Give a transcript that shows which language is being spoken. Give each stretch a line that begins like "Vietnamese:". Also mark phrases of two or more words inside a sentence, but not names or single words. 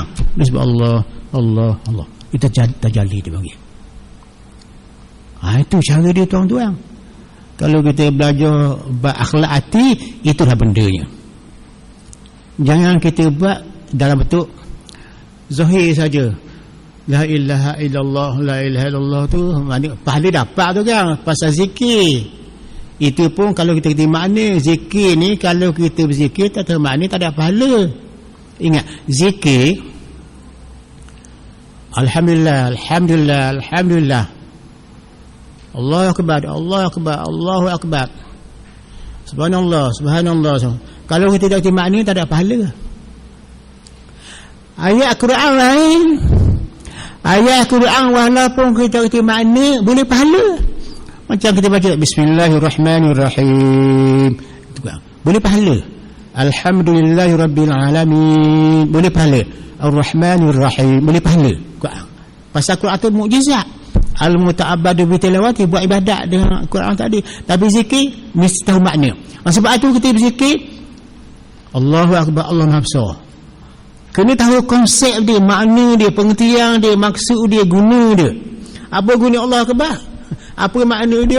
Malay: Disebut Allah, Allah, Allah. Itu tajalli dia panggil. Itu cara dia, tuan-tuan. Kalau kita belajar akhlak hati, itulah bendanya. Jangan kita buat dalam bentuk zahir saja.
Arabic: لا إله إلا الله، لا إله إلا الله
Malay: tu pahala dapat tu kan, pasal zikir. Itu pun kalau kita kerti makna zikir ni, kalau kita berzikir tak tahu makna, tak ada pahala. Ingat, zikir
Arabic: الحمد لله، الحمد لله، الحمد لله، الله أكبر، الله أكبر، الله أكبر، سبحان الله، سبحان الله.
Malay: Kalau kita tak kerti makna, tak ada pahala. Ayat Quran lain, ayat Quran walaupun kita kerti makna, boleh pahala. Macam kita baca Bismillahirrahmanirrahim, itu kan boleh pahala.
Arabic: الحمد لله رب العالمين,
Malay: boleh pahala. Ar-Rahmanirrahim, boleh pahala. Pasal Quran itu mukjizat.
Arabic: المتعبد بتلاوته,
Malay: buat ibadat dengan Quran tadi. Tapi zikir mesti tahu makna. Sebab itu kita berzikir
Arabic: الله أكبر,
Malay: Allah Maha Besar. Kena tahu konsep dia, makna dia, pengertian dia, maksud dia, guna dia. Apa guna
Arabic: الله أكبر?
Malay: Apa makna dia?